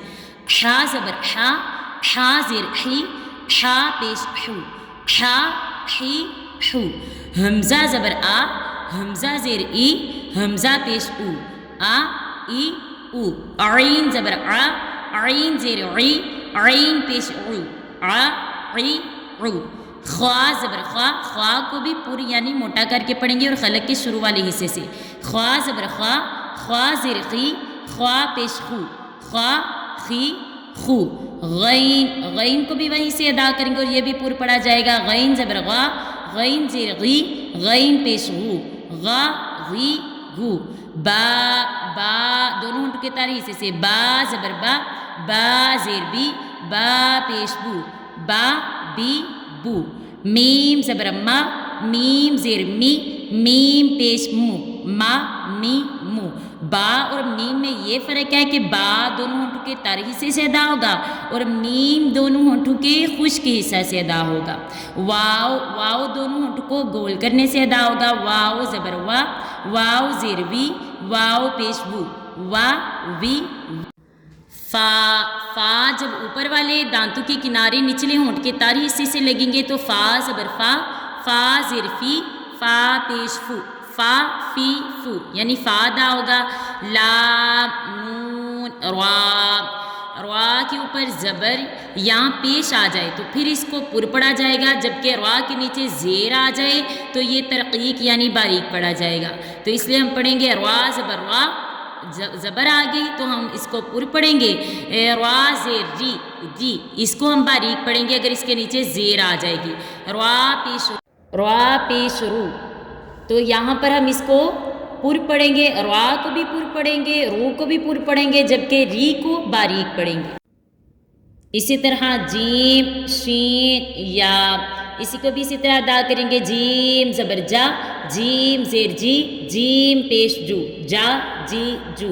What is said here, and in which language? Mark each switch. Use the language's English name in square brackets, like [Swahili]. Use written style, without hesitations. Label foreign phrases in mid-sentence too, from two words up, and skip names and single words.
[Urdu] ہا زبر ہا، ہا زیر ہی، ہا پیش ہو، ہا ہی ہو۔ حمزہ زبر آ، حمزہ زیر ای، حمزہ پیش او، آ ای او۔ عین زبر آ، عین زیر عی، عین پیش عو، آ عی عو۔ خوا زبر خوا، خوا کو بھی پر یعنی موٹا کر کے پڑھیں گے اور خلق کے شروع والے حصے سے۔ خوا زبر خوا، خوا زیر خی، خوا پیش خو، خوا خی خو۔ غین، غین کو بھی وہیں سے ادا کریں گے اور یہ بھی پر پڑھا جائے گا۔ غین زبر غا، غین زیر غی، غین پیش غو، غا غی غو۔ با، با دونوں ہونٹوں کے تاری حصے سے۔ با زبر با، با زیر بی، با پیش بو، با بی بو۔ میم زبر ما، میم زیر می، میم پیش مو، ما می مو۔ با اور میم میں یہ فرق ہے کہ با دونوں ہونٹوں کے تر حصے سے ادا ہوگا اور میم دونوں ہونٹوں کے خشک حصہ سے ادا ہوگا۔ واو، واو دونوں ہونٹوں کو گول کرنے سے ادا ہوگا۔ واو زبر وا، واو زیر وی، واو پیش وو، وا وی۔ فا، فا جب اوپر والے دانتوں کے کنارے نچلے ہونٹ کے تاری حصے سے لگیں گے تو فا زبر فا، فا زیر فی، فا پیش فو، فا فی فو یعنی فا ادا ہوگا۔ لام، نون، را، را کے اوپر زبر یہاں پیش آ جائے تو پھر اس کو پر پڑھا جائے گا، جبکہ را کے نیچے زیر آ جائے تو یہ ترقیق یعنی باریک پڑھا جائے گا۔ تو اس لیے ہم پڑھیں گے را زبر را، زبر آ گئی تو ہم اس کو پر پڑھیں گے۔ را زیر ری، ری اس کو ہم باریک پڑھیں گے اگر اس کے نیچے زیر آ جائے گی۔ را پیش رو، تو یہاں پر ہم اس کو پر پڑھیں گے، را کو بھی پر پڑھیں گے، رو کو بھی پر پڑھیں گے، جبکہ ری کو باریک پڑھیں گے۔ اسی طرح جیم، شین، یا اسی کو بھی اسی طرح ادا کریں گے۔ جیم زبر جا، جیم زیر جی، جیم پیش جو، جا جی جو۔